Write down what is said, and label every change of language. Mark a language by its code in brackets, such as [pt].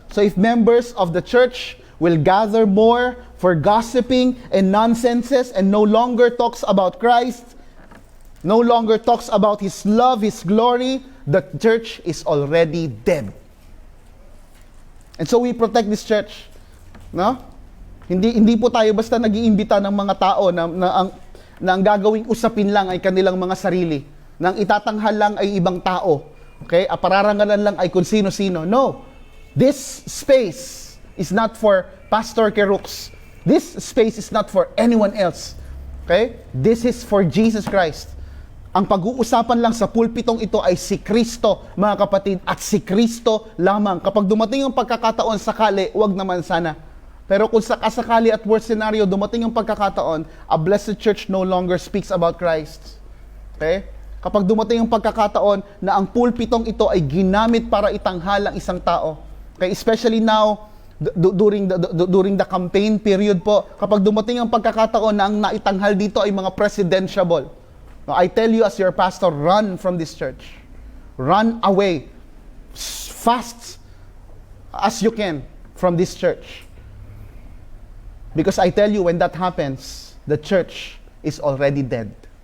[en] So if members of the church will gather more for gossiping and nonsenses and no longer talks about Christ, no longer talks about His love, His glory, the church is already dead. And so we protect this church. No? [tl] Hindi po tayo basta nag-iimbita ng mga tao na ang gagawing usapin lang ay kanilang mga sarili. Na ang itatanghal lang ay ibang tao. [en] Okay? [tl] Apararangalan lang ay kung sino-sino. [en] No. This space is not for Pastor Kerux. This space is not for anyone else. Okay? This is for Jesus Christ. [tl] Ang pag-uusapan lang sa pulpitong ito ay si Kristo, mga kapatid, at si Kristo lamang. Kapag dumating ang pagkakataon sakali, wag naman sana. Pero kung sakasakali at [en] worst scenario, [tl] dumating ang pagkakataon, [en] a blessed church no longer speaks about Christ. [tl] Okay? Kapag dumating ang pagkakataon na ang pulpitong ito ay ginamit para itanghal ang isang tao. Okay? [en] Especially now, during the campaign period [tl] po, kapag dumating ang pagkakataon na ang naitanghal dito ay mga presidentiable. [en] I tell you as your pastor, run from this church. Run away. Fast as you can from this church. Because I tell you, when that happens, the church is already dead.